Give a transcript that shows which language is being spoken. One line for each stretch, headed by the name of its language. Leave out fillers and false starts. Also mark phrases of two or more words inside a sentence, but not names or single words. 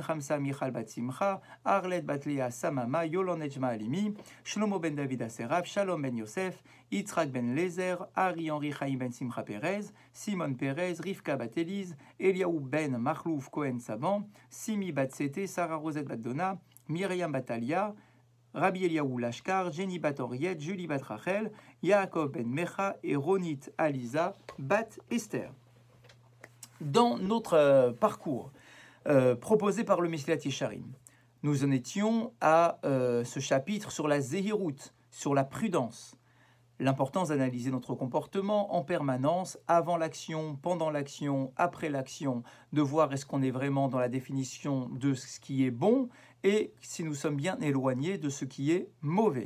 French: Hamsa Michal bat Simcha, Arlet bat Lea Samama, Yolon Ejma Alimi, Shlomo ben David Aseraf, Shalom ben Yosef, Yitzhak ben Lezer, Ari Henri Chaim ben Simcha Perez, Simon Perez, Rivka bat Elise, Eliaou ben Machlouf Cohen Saban, Simi bat Sete, Sarah Rosette bat Donna, Myriam Batalia, Rabbi Eliaou Lashkar, Jenny bat Oriette, Julie bat Rachel, Yaakov ben Mecha et Ronit Aliza bat Esther. Dans notre parcours proposé par le Mesilat Yesharim, nous en étions à ce chapitre sur la Zehirut, sur la prudence, l'importance d'analyser notre comportement en permanence, avant l'action, pendant l'action, après l'action, de voir est-ce qu'on est vraiment dans la définition de ce qui est bon et si nous sommes bien éloignés de ce qui est mauvais.